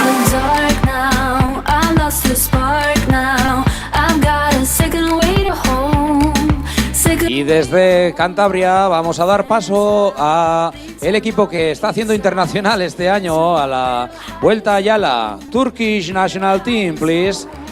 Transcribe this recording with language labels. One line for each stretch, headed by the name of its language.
English: Dark now, I lost the spark now. I've got a second way to hold
Spanish: Y desde Cantabria vamos a dar paso a el equipo que está haciendo internacional este año, a la Vuelta a Ayala.
English: Turkish National Team, please.